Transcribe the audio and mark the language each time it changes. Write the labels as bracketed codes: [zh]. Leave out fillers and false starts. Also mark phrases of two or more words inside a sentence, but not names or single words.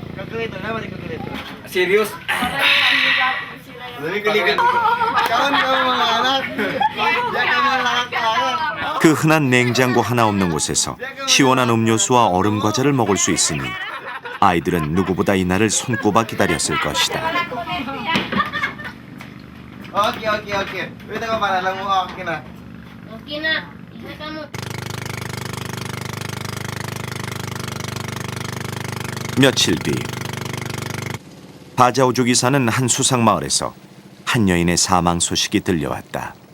[ko] 그 흔한 냉장고 하나 없는 곳에서 시원한 음료수와 얼음 과자를 먹을 수 있으니 아이들은 누구보다 이 날을 손꼽아 기다렸을 것이다. [tl] Okay. Wait ako para lang mo okay na. Okay na. Isa ka mo. [ko] 며칠 뒤 바자우족이 사는 한 수상 마을에서 한 여인의 사망 소식이 들려왔다.